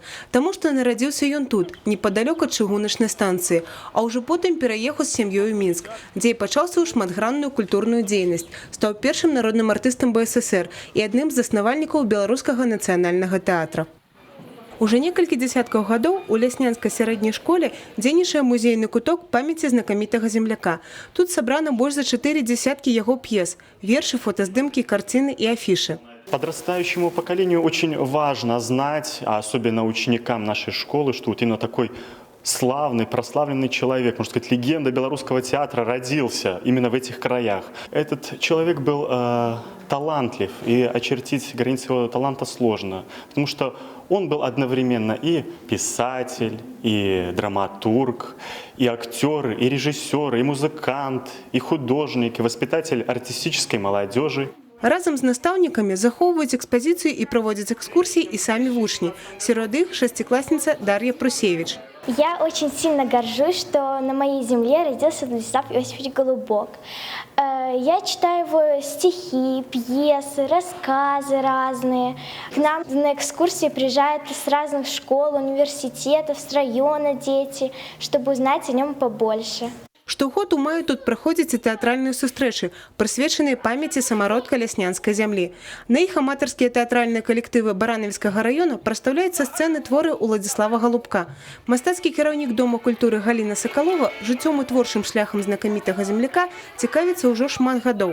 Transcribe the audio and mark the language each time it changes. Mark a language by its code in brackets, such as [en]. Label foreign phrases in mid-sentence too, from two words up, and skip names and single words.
[be] Таму што нарадзіўся ён тут, непадалёк ад чыгуначнай станцыі, а ўжо потым пераехаў з сям'ёй у Мінск, дзе і пачаў сваю шматгранную культурную дзейнасць, стаў першым народным артыстам БССР і адным з заснавальнікаў беларускага нацыянальнага тэатра. Уже некалькі дзясяткаў гадоў у ляснянскай сярэдняй школе дзейнічае музейны куток памяці знакамітага земляка. Тут сабрана больш за 4 десяткі яго п'ес, вершы, фотаздымкі, карціны і афішы. [ru] Подрастающему поколению очень важно знать, а особенно ученикам нашей школы, что вот именно такой славный, прославленный человек, можно сказать, легенда белорусского театра родился именно в этих краях. Этот человек был талантлив, и очертить границы его таланта сложно, потому что он был одновременно и писатель, и драматург, и актер, и режиссер, и музыкант, и художник, и воспитатель артистической молодежи. [be] Разам з настаўнікамі захоўваюць экспазіцыю і праводзяць экскурсіі і самі вучні. Сярод іх шестиклассница Дар'я Прусевич. [ru] Я очень сильно горжусь, что на моей земле родился Владислав Иосифович Голубок. Я читаю его стихи, пьесы, рассказы разные. К нам на экскурсии приезжают с разных школ, университетов, с района дети, чтобы узнать о нем побольше. [be] Штогод у маю тут праходзяць і тэатральныя сустрэчы, прысвечаныя памяці самародка ляснянскай зямлі. На іх аматарскія тэатральныя калектывы Баранавіцкага района прадстаўляюць са сцэны творы Уладзіслава Галубка. Мастацкі кіраўнік Дома культуры Галіна Сакалова жыццём і творчым шляхам знакамітага земляка цікавіцца ўжо шмат гадоў.